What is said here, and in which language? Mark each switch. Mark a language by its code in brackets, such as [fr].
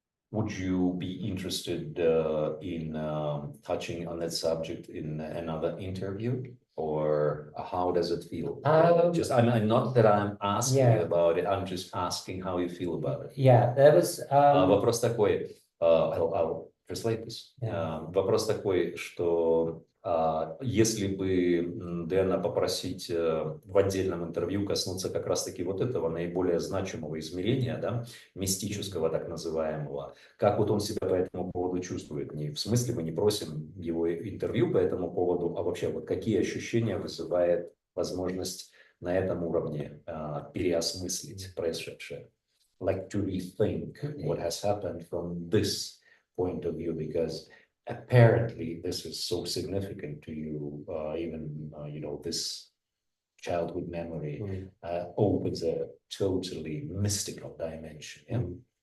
[en] Would you be interested in touching on that subject in another interview, or how does it feel? I'm not that I'm asking you about it. I'm just asking how you feel about it. Yeah, there was. [ru] Вопрос такой. [en] I'll translate this. [ru] Вопрос такой, что если бы Дэна попросить в отдельном интервью коснуться как раз-таки вот этого наиболее значимого измерения, да, мистического так называемого, как вот он себя по этому поводу чувствует. Не в смысле мы не просим его интервью по этому поводу, а вообще вот какие ощущения вызывает возможность на этом уровне переосмыслить происшедшее. [en] Like to rethink what has happened from this point of view, because apparently this is so significant to you, even this childhood memory opens a totally mystical dimension.